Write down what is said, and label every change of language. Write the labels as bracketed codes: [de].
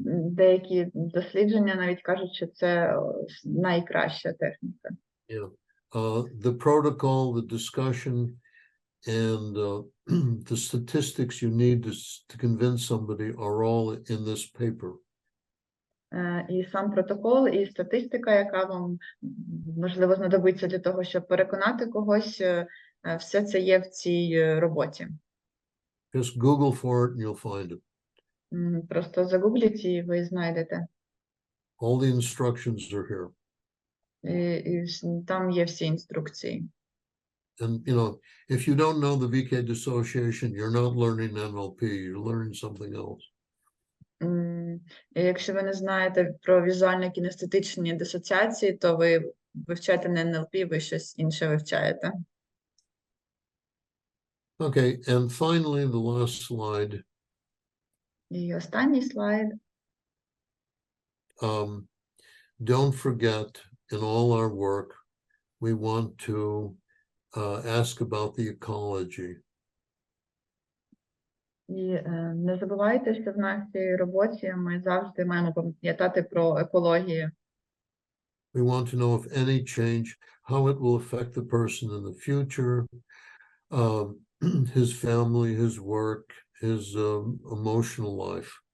[uk] Деякі дослідження навіть кажуть, що це найкраща техніка. [en] Yeah. The protocol, the discussion, and the statistics you need to convince somebody are all in this paper. [uk] І сам протокол, і статистика, яка вам, можливо, знадобиться для того, щоб переконати когось, все це є в цій роботі. [en] Just Google for it and you'll find it. [uk] Просто загугліть і ви знайдете. [en] All the instructions are here. [uk] І там є всі інструкції. [en] And, you know, if you don't know the VK dissociation, you're not learning NLP, you're learning something else. [uk] І якщо ви не знаєте про візуально-кінестетичні дисоціації, то ви вивчаєте не НЛП, ви щось інше вивчаєте. [en] Okay, and finally, the last slide. [uk] І останній слайд. [en] Don't forget, in all our work, we want to ask about the ecology. [uk] І не забувайте, що в нашій роботі ми завжди маємо пам'ятати про екологію. [en] We want to know if any change, how it will affect the person in the future, his family, his work, his emotional life.